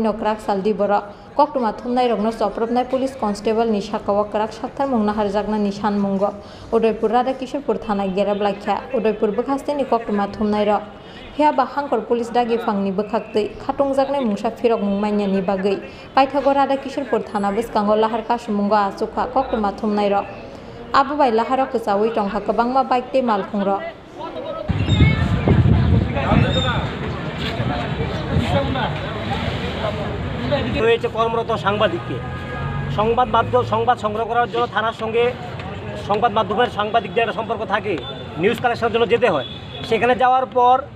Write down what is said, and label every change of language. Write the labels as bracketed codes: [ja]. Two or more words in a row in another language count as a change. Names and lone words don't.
[trp] no krak saldi boro koktuma thumnai rokno soprobnai police constable ni sakao krak sakthar mungna harjakna ni sanmungo Udaipur Radakishorpur thana gerab laikha Udaipur bukhasteni koktuma thumnai rok Phia hangkor police dagi phangni bukhaktei khatongjak mungsa phirok mungmanya ni bagui paithago Radakishorpur thana bwskango lahar kasumungo asuka koktuma thumnai rok abo bai laharo kchawi tongkha kwbangma bike tei malkhung rok [bn] রয়েছে কর্মরত সাংবাদিককে সংবাদ সংগ্রহ করার জন্য থানার সঙ্গে সংবাদ মাধ্যমের সাংবাদিকদের একটা সম্পর্ক থাকে [en] news collectioner [bn] জন্য যেতে হয় সেখানে যাওয়ার পর